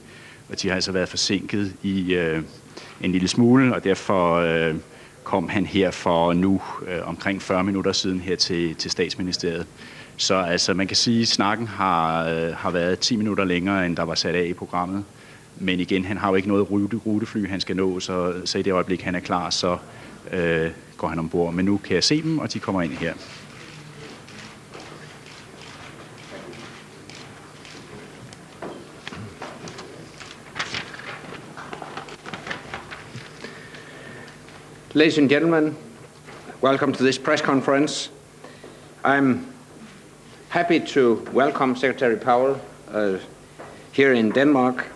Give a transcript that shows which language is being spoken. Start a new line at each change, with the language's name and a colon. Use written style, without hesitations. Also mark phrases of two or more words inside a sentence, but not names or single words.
Danish: Og de har altså været forsinket i en lille smule, og derfor kom han her for nu omkring 40 minutter siden her til statsministeriet. Så altså, man kan sige, at snakken har været 10 minutter længere, end der var sat af i programmet. Men igen, han har jo ikke noget rutefly, han skal nå, så i det øjeblik, han er klar, så går han ombord. Men nu kan jeg se dem, og de kommer ind her.
English: Ladies and gentlemen, welcome to this press conference. I'm happy to welcome Secretary Powell here in Denmark.